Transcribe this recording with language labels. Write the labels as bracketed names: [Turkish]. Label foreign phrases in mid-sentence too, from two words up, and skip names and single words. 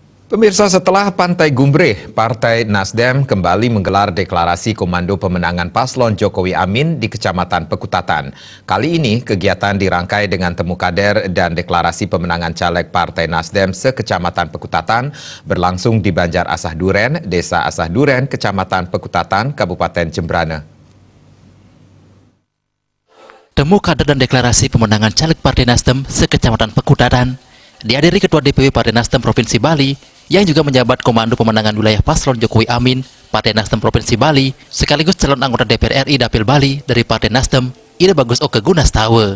[Indonesian] Pemirsa, setelah Pantai Gumbre, Partai Nasdem kembali menggelar deklarasi komando pemenangan paslon Jokowi Amin di Kecamatan Pekutatan. Kali ini kegiatan dirangkai dengan temu kader dan deklarasi pemenangan caleg Partai Nasdem se-Kecamatan Pekutatan berlangsung di Banjar Asah Duren, Desa Asah Duren, Kecamatan Pekutatan, Kabupaten Jembrana. Temu kader dan deklarasi pemenangan caleg Partai Nasdem se-Kecamatan Pekutatan dihadiri Ketua DPW Partai Nasdem Provinsi Bali yang juga menjabat Komando Pemenangan Wilayah Paslon Jokowi Amin, Partai Nasdem Provinsi Bali, sekaligus calon anggota DPR RI Dapil Bali dari Partai Nasdem, Ide Bagus Oke Gunastawa.